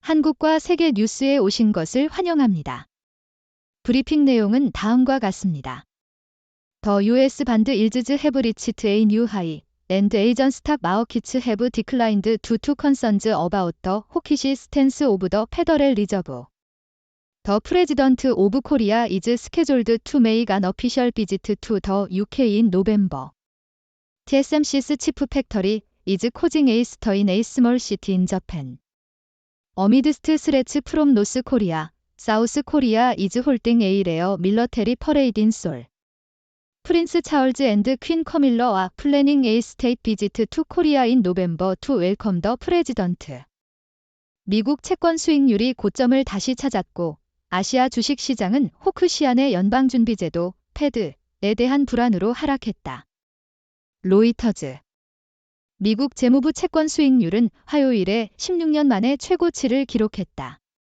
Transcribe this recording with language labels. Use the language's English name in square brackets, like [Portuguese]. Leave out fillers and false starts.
[Korean] 한국과 세계 뉴스에 오신 것을 환영합니다. 브리핑 내용은 다음과 같습니다. [English] The US band yields have reached a new high, and Asian stock markets have declined due to concerns about the hawkish stance of the Federal Reserve. The President of Korea is scheduled to make an official visit to the UK in November. TSMC's chip factory is causing a stir in a small city in Japan. Amidst threats from North Korea, South Korea is holding a rare military parade in Seoul. Prince Charles and Queen Camilla are planning a state visit to Korea in November to welcome the president. [Korean] 미국 채권 수익률이 고점을 다시 찾았고 아시아 주식시장은 호크시안의 연방준비제도 패드에 대한 불안으로 하락했다. 로이터즈. 미국 재무부 채권 수익률은 화요일에 16년 만에 최고치를 기록했다.